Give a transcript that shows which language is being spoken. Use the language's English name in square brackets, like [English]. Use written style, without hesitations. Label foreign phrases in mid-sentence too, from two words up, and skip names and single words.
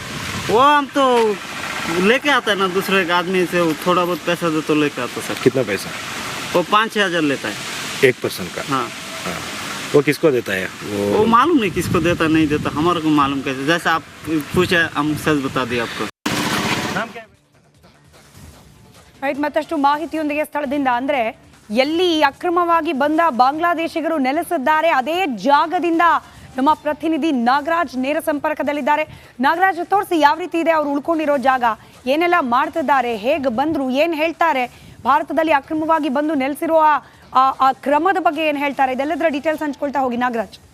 [Hindi] वो हम तो लेके आता है ना दूसरे के आदमी से, थोड़ा बहुत पैसा दे तो लेके आता सर। कितना पैसा? वो 5-6 हज़ार लेता है 1% का? हाँ। वो किसको देता है? वो मालूम नहीं किसको देता नहीं देता, हमारे को मालूम कैसे, जैसे आप पूछे हम सच बता दिए आपको। नाम क्या है? [Kannada] ರೈಟ್, ಮತ್ತಷ್ಟು ಮಾಹಿತಿಯೊಂದಿಗೆ ಸ್ಥಳದಿಂದ ಅಂದ್ರೆ ಎಲ್ಲಿ ಅಕ್ರಮವಾಗಿ ಬಂದ ಬಾಂಗ್ಲಾದೇಶಿಗರು ನೆಲೆಸಿದ್ದಾರೆ ಅದೇ ಜಾಗದಿಂದ ನಮ್ಮ ಪ್ರತಿನಿಧಿ ನಾಗರಾಜ್ ನೇರ ಸಂಪರ್ಕದಲ್ಲಿದ್ದಾರೆ. ನಾಗರಾಜ್, ತೋರಿಸಿ ಯಾವ ರೀತಿ ಇದೆ ಅವ್ರು ಉಳ್ಕೊಂಡಿರೋ ಜಾಗ, ಏನೆಲ್ಲ ಮಾಡ್ತಿದ್ದಾರೆ, ಹೇಗೆ ಬಂದ್ರು, ಏನ್ ಹೇಳ್ತಾರೆ, ಭಾರತದಲ್ಲಿ ಅಕ್ರಮವಾಗಿ ಬಂದು ನೆಲೆಸಿರುವ ಆ ಕ್ರಮದ ಬಗ್ಗೆ ಏನ್ ಹೇಳ್ತಾರೆ, ಇದೆಲ್ಲದರ ಡೀಟೇಲ್ಸ್ ಹಂಚ್ಕೊಳ್ತಾ ಹೋಗಿ ನಾಗರಾಜ್.